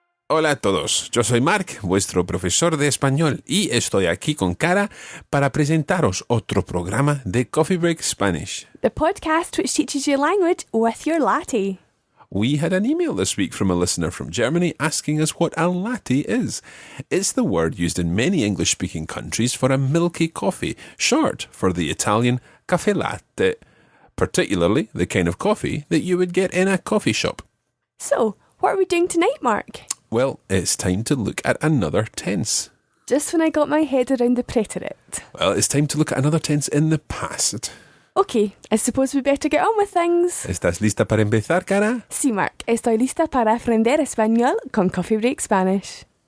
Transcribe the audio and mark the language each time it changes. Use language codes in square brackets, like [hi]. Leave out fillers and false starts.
[es] Hola a todos, yo soy Mark, vuestro profesor de español, y estoy aquí con Cara para presentaros otro programa de Coffee Break Spanish. [en] The podcast which teaches you language with your latte. We had an email this week from a listener from Germany asking us what a latte is. It's the word used in many English-speaking countries for a milky coffee, short for the Italian caffè latte, particularly the kind of coffee that you would get in a coffee shop. So, what are we doing tonight, Mark? Well, it's time to look at another tense. Just when I got my head around the preterite. Well, it's time to look at another tense in the past. Okay, I suppose we better get on with things. [es] ¿Estás lista para empezar, Cara? Sí, Mark, estoy lista para aprender español con Coffee Break Spanish.